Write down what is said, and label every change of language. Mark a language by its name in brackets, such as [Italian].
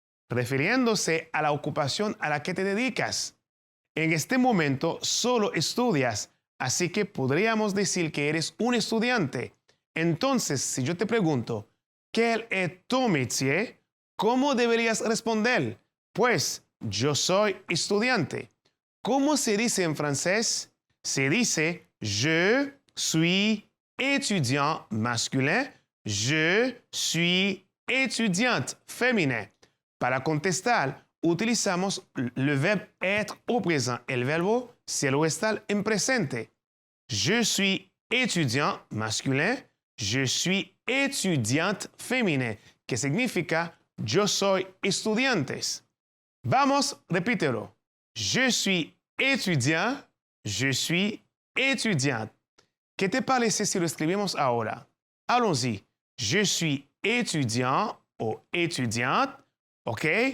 [Spanish] Refiriéndose a la ocupación a la que te dedicas. En este momento solo estudias, así que podríamos decir que eres un estudiante. Entonces, si yo te pregunto, [French] ¿quel est ton métier? [Spanish] ¿Cómo deberías responder? Pues, yo soy estudiante. ¿Cómo se dice en francés? Se dice, [French] je suis étudiant masculin, je suis étudiante féminin. [Spanish] Para contestar, utilizamos [French] le verbe être au présent. [Spanish] El verbo se lo está en presente. [French] Je suis étudiant masculin, je suis étudiante féminin, [Spanish] que significa yo soy estudiantes. Vamos, repítelo. [French] Je suis étudiant, je suis étudiante. [Spanish] ¿Qué te parece si lo escribimos ahora? [French] Allons-y. Je suis étudiant o étudiante, ¿ok?